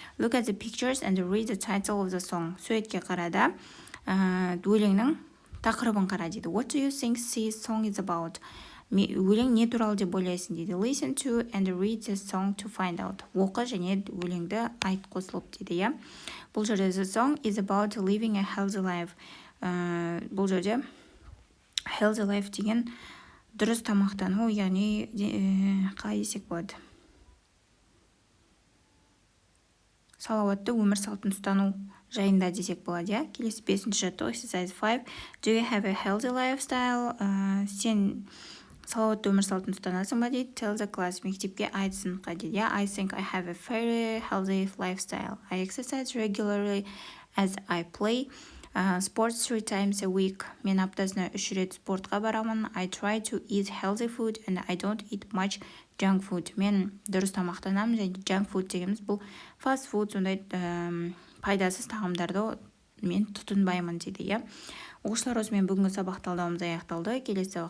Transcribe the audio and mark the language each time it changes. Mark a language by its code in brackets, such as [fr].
[en] Look at the pictures and read the title of the song. [kk] Суретке қарада өлеңнің тақырыбын қара дейді. [en] What do you think this song is about? [kk] Өлең не туралы деп ойлайсың дейді. [en] Listen to and read the song to find out. [kk] Оқы және өлеңді айт қосылып дейді, иә. Бұл жерде [en] the song is about living a healthy life. [kk] Бұл жерде healthy life деген дұрыс тамақтану, яғни қалай десек болады? Салауатты өмір салтын ұстану жайында десек болады, иә. Келесі 5-ші жаттығу exercise 5. [en] Do you have a healthy lifestyle? [kk] Сен салауатты өмір салтын ұстанасың ба дейді. [en] Tell the class, [kk] мектепке айт сыныпқа дейді, иә. [en] I think I have a very healthy lifestyle. I exercise regularly as I play sports 3 times a week. [kk] Мен аптасына 3 рет спортқа барамын. [en] I try to eat healthy food and I don't eat much junk food. [kk] Мен дұрыс тамақтанамын және junk food дегеніміз бұл fast food, сондай пайдасыз тағамдарды мен тұтынбаймын дейді, иә. Оқушылар, осымен бүгінгі сабақ талдауымыз аяқталды. Келесі сабақта